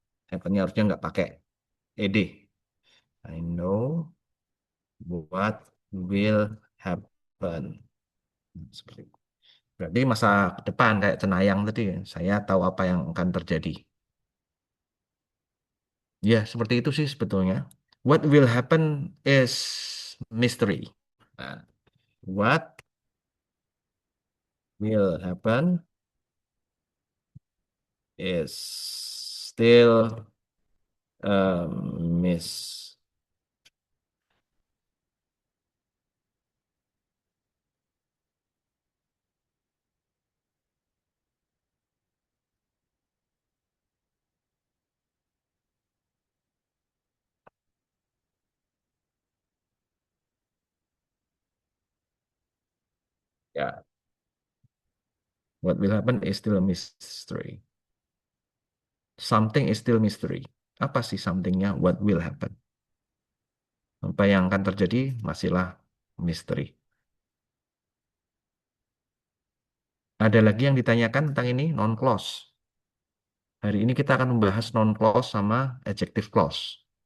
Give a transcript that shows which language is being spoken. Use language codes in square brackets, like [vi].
[id] Happennya harusnya nggak pakai ed. [en] I know what will happen. [id] Seperti itu. Berarti masa depan kayak Cenayang tadi, saya tahu apa yang akan terjadi. Ya, seperti itu sih sebetulnya. [en] What will happen is mystery. Nah, what will happen is still a miss. Ya, what will happen is still a mystery. Something is still mystery. [id] Apa sih somethingnya? [en] What will happen? [id] Apa yang akan terjadi masihlah misteri. Ada lagi yang ditanyakan tentang ini non-clause. Hari ini kita akan membahas non-clause sama adjective clause.